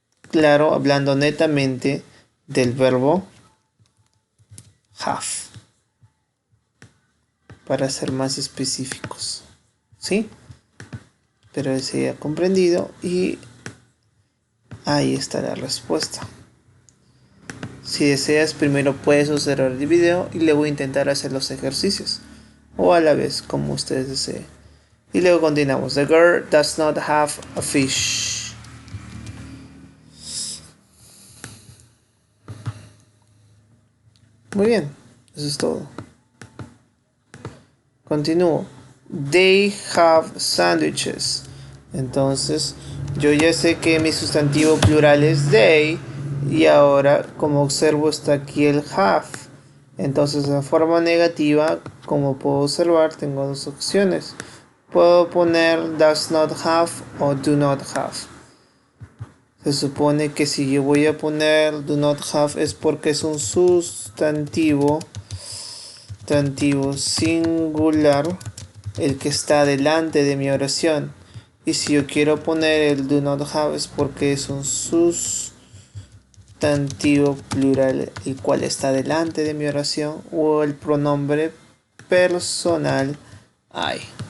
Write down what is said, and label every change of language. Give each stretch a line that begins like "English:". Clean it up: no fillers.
Spanish: Claro, hablando netamente del verbo have, para ser más específicos, ¿sí? Espero que se haya comprendido y ahí está la respuesta. Si deseas, primero puedes observar el video y luego intentar hacer los ejercicios, o a la vez, como ustedes deseen. Y luego continuamos.
English: The girl does not have a fish.
Spanish: Muy bien, eso es todo. Continúo.
English: They have sandwiches.
Spanish: Entonces, yo ya sé que mi sustantivo plural es they. Y ahora, como observo, está aquí el have. Entonces, en forma negativa, como puedo observar, tengo dos opciones. Puedo poner
English: does not have o do not have.
Spanish: Se supone que si yo voy a poner
English: do not have
Spanish: es porque es un sustantivo singular el que está delante de mi oración. Y si yo quiero poner el
English: do not have
Spanish: es porque es un sustantivo plural el cual está delante de mi oración, o el pronombre personal I.